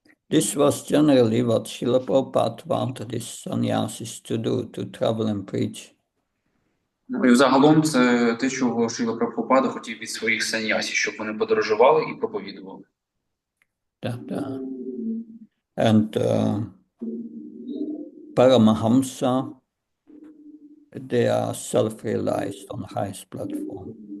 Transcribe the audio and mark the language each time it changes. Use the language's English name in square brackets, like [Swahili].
[English] This was generally what Srila Prabhupada wanted his sannyasis to do, to travel and preach. [Ukrainian] Ну, і взагалом це те, чого Шріла Прабхупада хотів від своїх саньясів, щоб вони подорожували і проповідували. [English] And Paramahamsa, they are self-realized on the highest platform.